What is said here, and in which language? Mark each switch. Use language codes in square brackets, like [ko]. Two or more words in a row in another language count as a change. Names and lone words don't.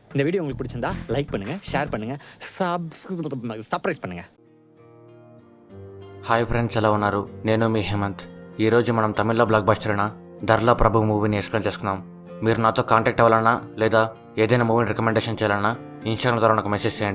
[ta] இந்த வீடியோ உங்களுக்கு பிடிச்சிருந்தா லைக் பண்ணுங்க, ஷேர் பண்ணுங்க, సబ్స్క్రైబ్ பண்ணுங்க. [te] హాయ్ ఫ్రెండ్స్, ఎలా ఉన్నారు? నేను మీ హేమంత్. ఈరోజు మనం తమిళ్లో బ్లాక్ బస్టర్ అయిన ధర్లా ప్రభు మూవీని ఎక్స్ప్లెయిన్ చేసుకున్నాం. మీరు నాతో కాంటాక్ట్ అవ్వాలన్నా లేదా ఏదైనా మూవీని రికమెండేషన్ చేయాలన్నా ఇన్స్టాగ్రామ్ ద్వారా నాకు మెసేజ్ చేయండి.